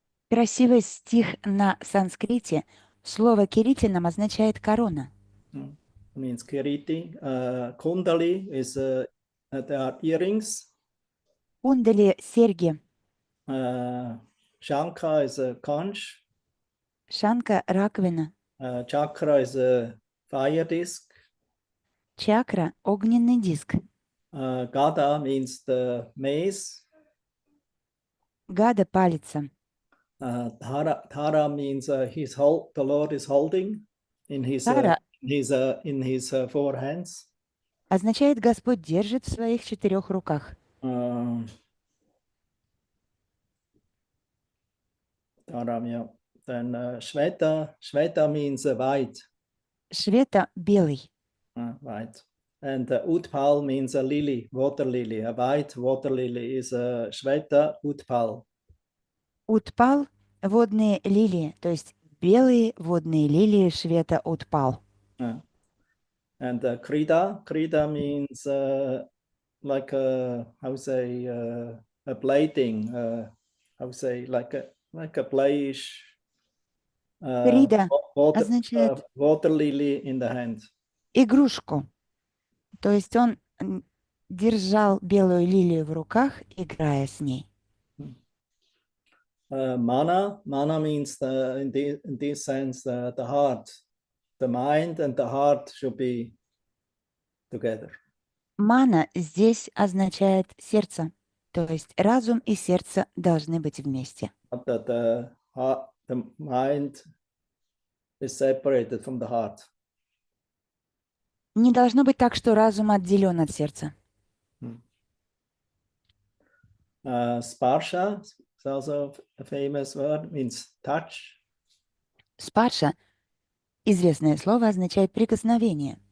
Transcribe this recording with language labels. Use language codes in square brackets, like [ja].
[ru] Красивый стих на санскрите. Слово «киритинам» означает «корона». [en] Means kiriti. Kundali is there are earrings. [ru] Кундали – серьги. [en] Shankha is a conch. [ru] Шанка – раковина. [en] Chakra is a fire disc. [ru] Чакра – огненный диск. [en] Gada means the mace. [ru] Гада – палица. [en] Thara means the Lord is holding in his [ru] Тара [en] in his 4 hands. [ru] означает «Господь держит в своих 4 руках». [en] Thara, yeah. Then Shveta means white. [ru] Швета – белый. [en] White. And Utpal means a lily, water lily. A white water lily is a Shveta Utpal. [ru] Утпал – водные лилии, то есть белые водные лилии Швета Утпал. [en] And Krida means like a, how say, a plating, how say, like a bluish [ru] Крида означает [en] water lily in the hand. [ru] игрушку. То есть он держал белую лилию в руках, играя с ней. [en] Mana means in this sense the heart, the mind and the heart should be together. [ru] Мана здесь означает сердце, то есть разум и сердце должны быть вместе. [en] Not that the mind is separated from the heart. [ru] Не должно быть так, что разум отделен от сердца. [en] Sparsha is also a famous word, means touch. [ru] Спарша, известное слово, означает прикосновение.